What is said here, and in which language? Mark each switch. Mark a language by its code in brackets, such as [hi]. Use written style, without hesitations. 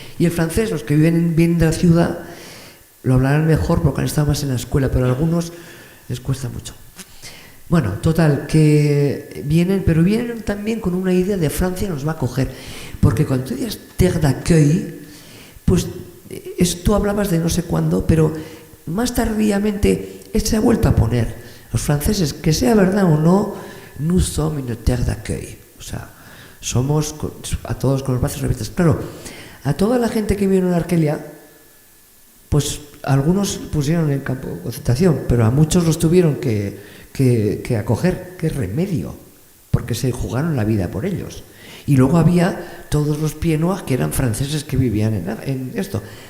[es] Y el francés, los que viven bien de la ciudad, lo hablarán mejor porque han estado más en la escuela, pero a algunos les cuesta mucho. Bueno, total, que vienen, pero vienen también con una idea de Francia nos va a coger, porque cuando tú dices [fr] terre d'accueil, [es] pues tú hablabas de no sé cuándo, pero más tardíamente se ha vuelto a poner. Los franceses, que sea verdad o no, [fr] nous sommes une terre d'accueil. [es] O sea, somos a todos con los brazos abiertos. Claro, a toda la gente que vino en Argelia, pues algunos pusieron en campo de concentración, pero a muchos los tuvieron que acoger. ¿Qué remedio? Porque se jugaron la vida por ellos. Y luego había todos los pieds-noirs que eran franceses que vivían en esto.